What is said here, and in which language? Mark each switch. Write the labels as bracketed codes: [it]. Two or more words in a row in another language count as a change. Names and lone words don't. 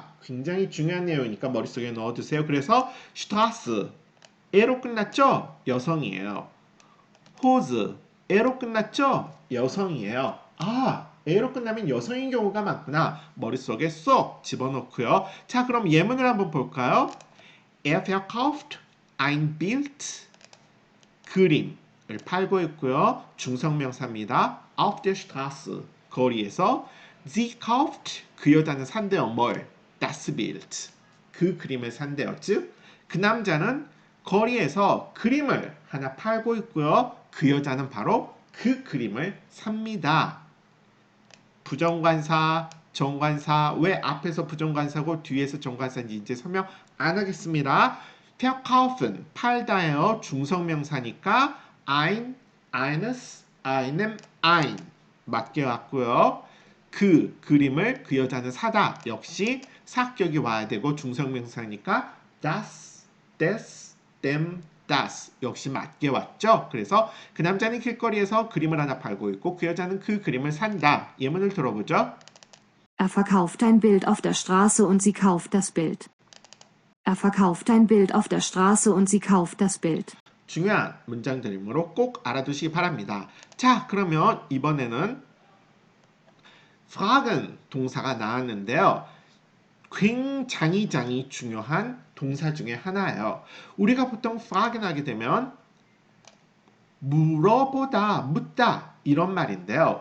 [ko] 굉장히 중요한 내용이니까 머릿속에 넣어두세요. 그래서 Straße 에로 끝났죠? 여성이에요. Hose 에로 끝났죠? 여성이에요. 에로 끝나면 여성인 경우가 많구나. 머릿속에 쏙 집어넣고요. 자, 그럼 예문을 한번 볼까요? [de] Er verkauft ein Bild [ko] 그림을 팔고 있고요. 중성명사입니다. [de] Auf der Straße [ko] 거리에서 [de] Sie kauft [ko] 그 여자는 산대요. 뭘? [de] Das Bild [ko] 그 그림을 산대요. 즉 그 남자는 거리에서 그림을 하나 팔고 있고요. 그 여자는 바로 그 그림을 삽니다. 부정관사, 정관사 왜 앞에서 부정관사고 뒤에서 정관사인지 이제 설명 안 하겠습니다. verkaufen 팔다예요. 중성명사니까 [de] ein, eines, einem, ein [ko] 맡겨왔고요. 그 그림을 그 여자는 사다. 역시 사격이 와야 되고 중성명사니까 [de] das, des, dem, das [ko] 역시 맡겨왔죠. 그래서 그 남자는 길거리에서 그림을 하나 팔고 있고 그 여자는 그 그림을 산다. 예문을 들어보죠. [de] Er verkauft ein Bild auf der Straße und sie kauft das Bild. Er verkauft ein Bild auf der Straße und sie kauft das Bild. [ko] 중요한 문장들이므로 꼭 알아두시기 바랍니다. 자, 그러면 이번에는 fragen 동사가 나왔는데요. 굉장히 중요한 동사 중에 하나예요. 우리가 보통 fragen 하게 되면 물어보다, 묻다 이런 말인데요.